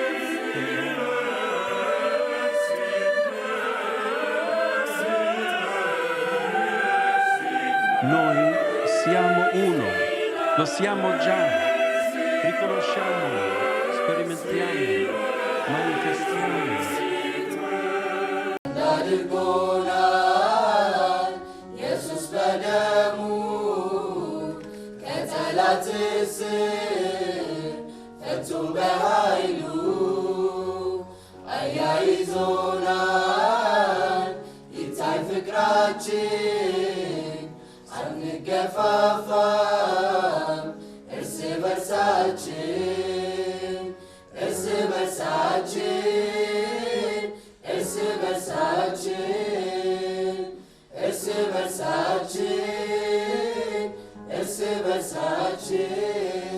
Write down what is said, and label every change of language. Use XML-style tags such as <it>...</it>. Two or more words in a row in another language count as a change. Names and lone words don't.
<it>Noi siamo uno, lo siamo già, riconosciamo, sperimentiamo, manifestiamo.</it> <am>ኢየሱስ በደሙ ከጠላት እስር ፈቶ በኃይሉ አያይዞናል። ይታይ ፍቅራችን አንገፋፋም እርስ በርሳችን እርስ በርሳችን እርስ በርሳችን እርስ በርሳችን እርስ በርሳችን</am>